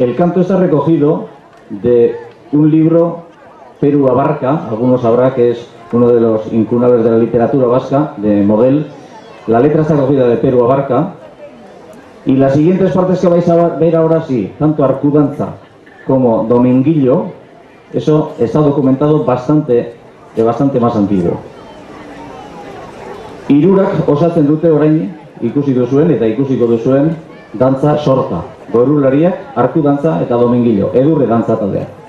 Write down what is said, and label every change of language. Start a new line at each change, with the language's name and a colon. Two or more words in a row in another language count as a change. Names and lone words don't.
Spanish: El canto está recogido de un libro, Peru Abarca, algunos sabrá que es uno de los incunables de la literatura vasca, de Model. La letra está recogida de Peru Abarca. Y las siguientes partes que vais a ver ahora sí, tanto Arkudanza como Dominguillo, eso está documentado bastante más antiguo.
Basque: Hirurak osatzen dute orain ikusi duzuen eta ikusiko duzuen dantza sorta. Gorulariak, Arkudantza eta Dominguillo, edurre dantza taldea.